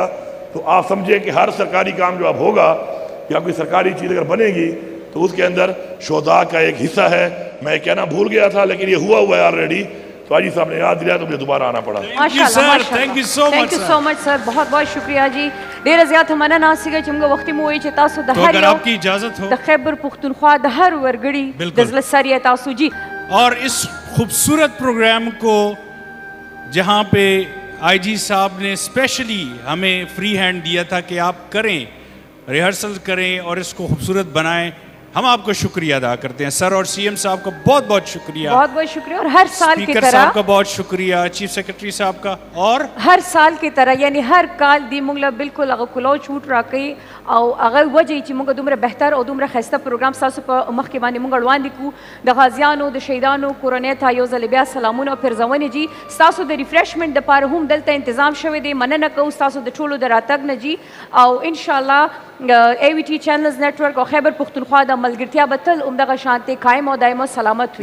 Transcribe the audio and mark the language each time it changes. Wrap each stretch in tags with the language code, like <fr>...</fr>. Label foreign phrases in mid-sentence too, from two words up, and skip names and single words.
<ur>تو آپ سمجھیں کہ ہر سرکاری کام جو اب ہوگا یا کوئی سرکاری چیز اگر بنے گی تو اس کے اندر شہداء کا ایک حصہ ہے. میں کہنا بھول گیا تھا لیکن یہ ہوا ہے آلریڈی, تو آجی صاحب نے یاد دلایا تو مجھے دوبارہ آنا پڑا.</ur> <en>thank you so much sir,</en> <ur>بہت بہت شکریہ جی.</ur> <ps>ډیر زیات مننه ناسیګه چې موږ وختي مو وایي چې تاسو د هر یو</ps> <ur>کی اجازت ہو</ur> <ps>د خیبر پختونخوا د هر ورګړي د زړه سریه تاسو جی.</ps> <ur>اور اس خوبصورت پروگرام کو جہاں پہ آئی جی صاحب نے اسپیشلی ہمیں</ur> <en>free hand</en> <ur>دیا تھا کہ آپ کریں, ریہرسل کریں اور اس کو خوبصورت بنائیں, ہم آپ کو شکریہ ادا کرتے ہیں سر, اور سی ایم صاحب کا بہت بہت شکریہ, بہت بہت شکریہ. اور ہر سال کی اسپیکر طرح صاحب کا بہت شکریہ, چیف سیکرٹری صاحب کا, اور ہر سال کی طرح یعنی</ur> <ps>ہر کال دی موږ له بالکل هغه کلو چوټ راکوي او هغه وجه چې موږ دومره بهتر او دومره ښایسته پروګرام ستاسو په مخ کې باندې موږ وړاندې کړو. د غازیانو د شهیدانو کورنۍ ته یو ځل بیا سلامونه او پرزونې جي. ستاسو د ریفریشمنټ دپاره هم دلته انتظام شوی دی, مننه کوو ستاسو د ټولو د راتګ نه جي, او</ps> <ar>انشاءالله</ar> <ps>AVT چینلز نیټورک او خیبر پختونخوا د ملګرتیا به تل همدغه شانتې قایم او دایمه سلامت وي.</ps>